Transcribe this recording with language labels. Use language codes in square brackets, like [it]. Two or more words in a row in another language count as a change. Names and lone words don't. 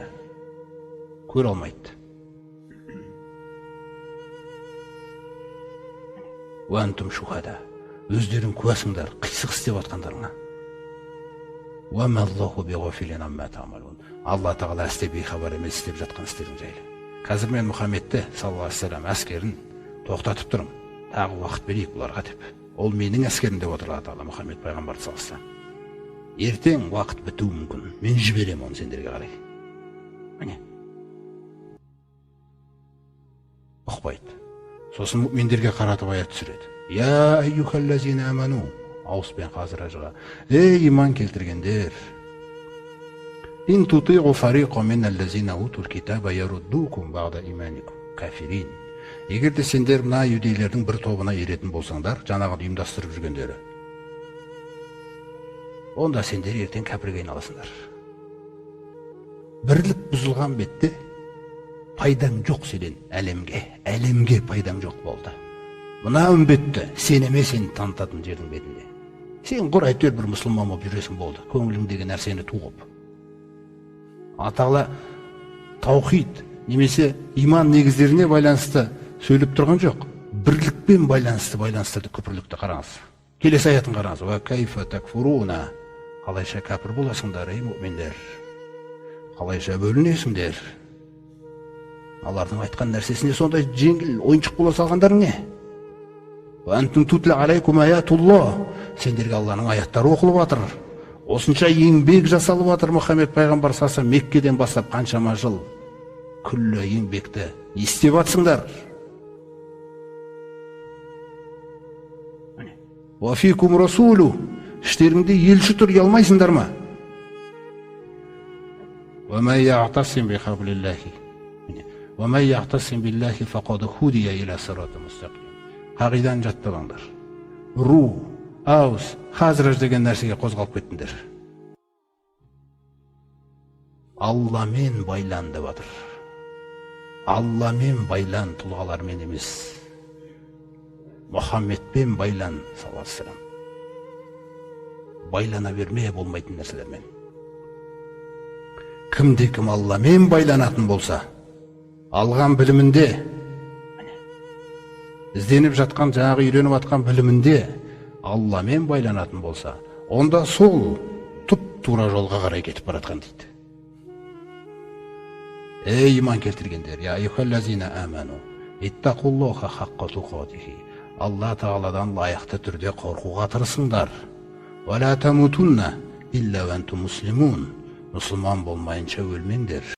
[kk] Көре алмайды. [ar] وأنتم شهداء. [kk] Өздерің куәсіңдер қисық істеп атқандарыңа. [ar] وما الله بغافل عما تعملون. [kk] Алла тағала істеп бейхабар емес істеп жатқан істерің жайлы. Қазір мен Мұхаммедті [ar] صلى الله عليه وسلم [kk] әскерін тоқтатып тұрмын. Тағы уақыт берейік бұларға деп. Ол менің әскерім деп отыр Алла тағала Мұхаммед пайғамбарды [ar] صلى الله عليه وسلم. [kk] Ертең уақыт бітуі мүмкін. Мен жіберем оны сендерге қарай. Міне. Ұқпайды. Сосын мүминдерге қаратып аят түсіреді. [ar] يا أيها الذين آمنوا. [kk] Ауыспен қазір ажыға. Ей иман келтіргендер. [ar] إن تطيعوا فريقا من الذين أوتوا الكتاب يردوكم بعد إيمانكم كافرين. [kk] Егер де сендер мына юдейлердің бір тобына еретін болсаңдар, жаңағы ұйымдастырып жүргендері, онда сендер ертең кәпірге айналасыңдар. Бірлік бұзылған бетте пайдаң жоқ сенен әлемге пайдаң жоқ болды. Мына үмбетті сен емес, сені танытатын жердің бетінде. Сен құр әйтеуір бір мұсылман болып жүресің болды, көңіліңдегі нәрсені туғып. Атағала таухид немесе иман негіздеріне байланысты сөйлеп тұрған жоқ. Бірлікпен байланыстырды күпірлікті қараңыз. Келесі аятын қараңыз. [ar] وكيف تكفرون. [kk] Қалайша кәпір боласыңдар, ей мүминдер? Қалайша бөлінесіңдер? Алардың айтқан нәрсесіне сондай жеңіл ойыншық бола салғандарың не? [ar] وأنتم تتلى عليكم آيات الله. [kk] Сендерге Алланың аяттары оқылып жатыр. Осынша еңбек жасалып жатыр. Мұхаммед пайғамбар саса Меккеден бастап қаншама жыл күллі еңбекті істеп жатсыңдар. [ar] وفيكم رسوله. [kk] Іштеріңде елші тұр, ұялмайсыңдар ма? [ar] ومن يعتصم بحبل الله. ومن يعتصم بالله فقد هدي إلى صراط مستقيم. [kk] Қағидан жатталаңдар. Ру, Аус, Хазраж деген нәрсеге қозғалып кеттіңдер. Алламен байланды батыр. Алламен байлан, тұлғалармен емес. Мұхаммедпен байлан, [ar] صلى الله عليه وسلم. [kk] Байлана бермей болмайтын нәрселермен. Кім Алламен байланатын болса, алған білімінде, ізденіп жатқан, жаңағы үйреніп жатқан білімінде Алламен байланатын болса, онда сол тұп-тура жолға қарай кетіп баратқан дейді. Ей иман келтіргендер, [ar] يا أيها الذين آمنوا, اتقوا الله حق تقاته. [kk] Алла тағаладан лайықты түрде қорқуға тырысыңдар. [ar] ولا تموتن إلا وأنتم مسلمون. [kk] Мұсылман болмайынша өлмеңдер.